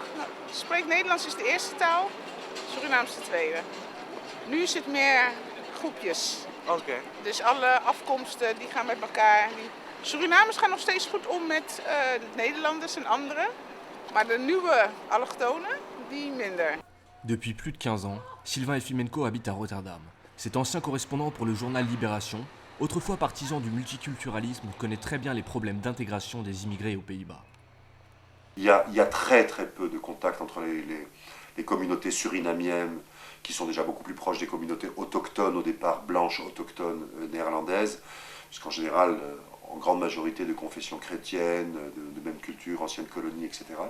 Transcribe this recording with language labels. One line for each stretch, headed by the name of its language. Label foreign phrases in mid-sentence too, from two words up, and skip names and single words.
Dutch: Spreekt Nederlands is de eerste taal, Surinaams de tweede. Nu is het meer groepjes. Oké. Dus alle afkomsten die gaan met elkaar. Surinamers gaan nog steeds goed om met Nederlanders en anderen. Maar de nieuwe allochtonen, die minder.
French: Depuis plus de 15 ans, Sylvain Efimenko habite à Rotterdam. Cet ancien correspondant pour le journal Libération, autrefois partisan du multiculturalisme, connaît très bien les problèmes d'intégration des immigrés aux Pays-Bas. Il y a très très peu de contact entre les communautés surinamiennes, qui sont déjà beaucoup plus proches des communautés autochtones au départ, blanches autochtones néerlandaises, puisqu'en général, en grande majorité de confession chrétienne, de même culture, ancienne colonie, etc.